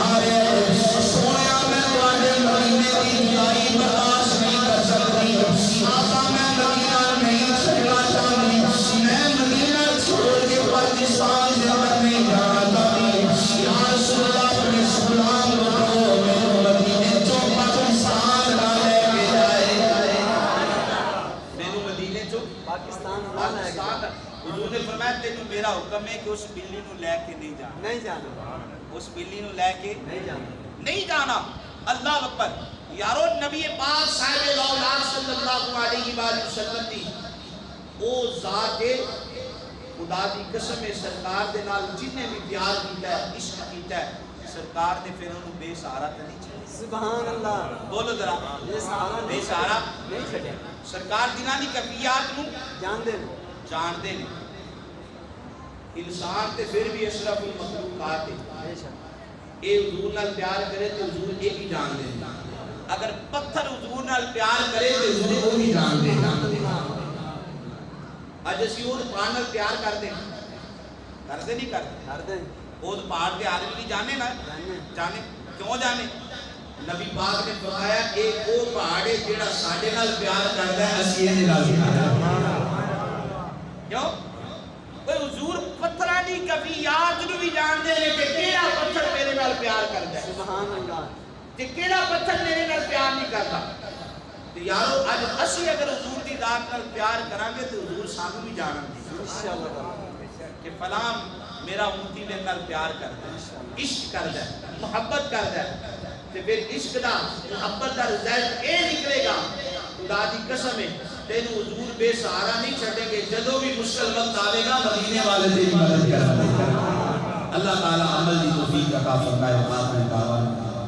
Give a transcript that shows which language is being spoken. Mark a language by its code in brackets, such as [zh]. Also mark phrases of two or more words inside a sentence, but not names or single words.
[ur] رہے ہیں، سویا میں توانے مدینے کی جدائی برداشت نہیں کر سکتی، آقا میں مدینہ نہیں چھڑنا چاہتی، میں مدینہ چھوڑ کے پاکستان سے اندر نہیں جانا چاہتی، یا رسول اللہ اپنے غلام کو کہو میں مدینے جو پاکستان نہ لے کے جائے، میں مدینے جو پاکستان نہ لے کے جائے۔ [pa] حضور نے فرمایا تینوں میرا حکم ہے کہ اس بلی نو لے کے نہیں جانا، نہیں جانا، اس بلی نو لے کے نہیں جانا، نہیں جانا۔ [ar] اللہ اکبر [pa] یارو نبی پاک صاحب الاولاد [ar] صلی اللہ علیہ وآلہ وسلم [pa] دی او ذات خدا دی قسم ہے سرکار دے نال جنہیں بھی پیار کیتا ہے عشق کیتا ہے سرکار نے پھر انہوں بے سہارا تے نہیں چھڑیا [ar] سبحان اللہ [pa] بولو ذرا بے سہارا نہیں چھڑیا سرکار جنہاں دی کیفیات نو جان دے انسان تے پھر بھی اشرف المخلوقات ہے بے شک اے حضور نال پیار کرے تے حضور اے بھی جان دے اگر پتھر حضور نال پیار کرے تے حضور او بھی جان دے اج اسی وہ پہاڑ نال پیار کرتے نہیں کرتے وہ پہاڑ کے آدمی نہیں جانے نا جانے کیوں جانے نبی پاک نے فرمایا ایک وہ پہاڑ ہے جیڑا ساڈے نال پیار کرتا ہے اسی دے نال کیوں کوئی حضور پتھراں دی کیفیات نو بھی جان دے کہ کیڑا پتھر میرے نال پیار کرتا ہے [ar] سبحان اللہ [pa] تے کیڑا پتھر میرے نال پیار نہیں کرتا تے یارو اج اسی اگر حضور دی ذات نال پیار کران گے تے حضور سانو بھی جانن گے [ar] انشاءاللہ [pa] کہ فلاں میرا امتی میرے نال پیار کرتا ہے عشق کرتا ہے محبت کرتا ہے تے پھر عشق دا محبت دا رزلٹ اے نکلے گا خدا دی قسم ہے تینوں حضور بے سہارا نہیں چھڈیں گے جدوں بھی مشکل وقت آوے گا مدینے والے تیری مدد کریں گے اللہ تعالی عمل دی توفیق عطا فرمائے آمین